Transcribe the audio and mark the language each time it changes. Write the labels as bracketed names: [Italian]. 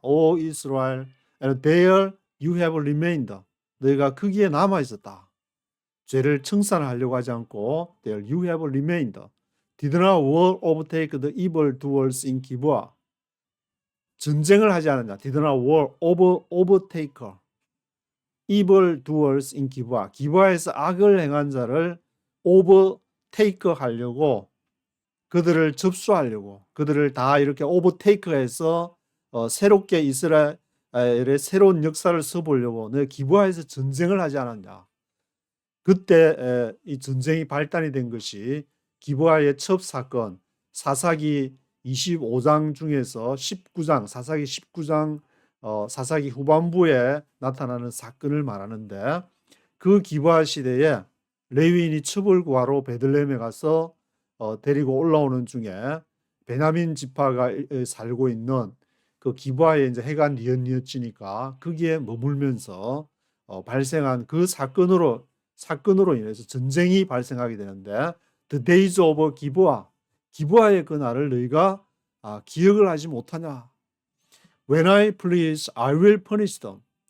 [English] O Israel, and there you have remained. [Korean] 너희가 거기에 남아 있었다. 죄를 청산하려고 하지 않고 [English] there you have remained. Did not war overtake the evil doers in 기브아. [Korean] 전쟁을 하지 않았냐. [English] Did not war overtake evil doers in 기브아. [Korean] 기브아에서 악을 행한 자를 overtake 하려고 그들을 접수하려고 그들을 다 이렇게 overtake해서 새롭게 이스라엘의 새로운 역사를 써보려고 너 기브아에서 전쟁을 하지 않았냐. 그때 이 전쟁이 발단이 된 것이 기브아의 첫 사건 사사기 25장 중에서 19장 사사기 19장 사사기 후반부에 나타나는 사건을 말하는데 그 기브아 시대에 레위인이 첩을 구하러 베들레헴에 가서 데리고 올라오는 중에 베냐민 지파가 살고 있는 그 기브아에 이제 해가 뉘엿뉘엿지니까 거기에 머물면서 발생한 그 사건으로 인해서 전쟁이 발생하게 되는데 [English] The days of [Korean] 기브아의 그날을 너희가 기억을 하지 못하냐. [English] When I please, I will punish them.